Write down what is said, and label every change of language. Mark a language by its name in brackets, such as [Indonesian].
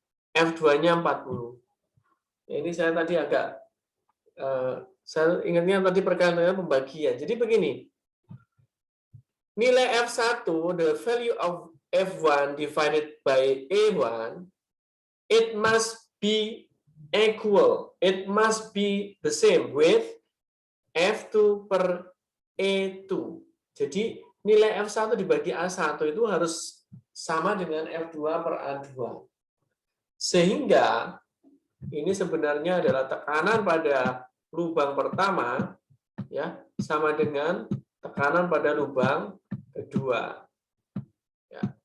[Indonesian] F2-nya 40. Ini saya tadi agak saya ingatnya tadi perkalian pembagian. Jadi begini. [English] Nilai F1, the value of F1 divided by A1, it must be equal. It must be the same with F2 per E2. [Indonesian] Jadi nilai F1 dibagi A1 itu harus sama dengan F2 per A2. Sehingga ini sebenarnya adalah tekanan pada lubang pertama ya sama dengan tekanan pada lubang kedua. Ya.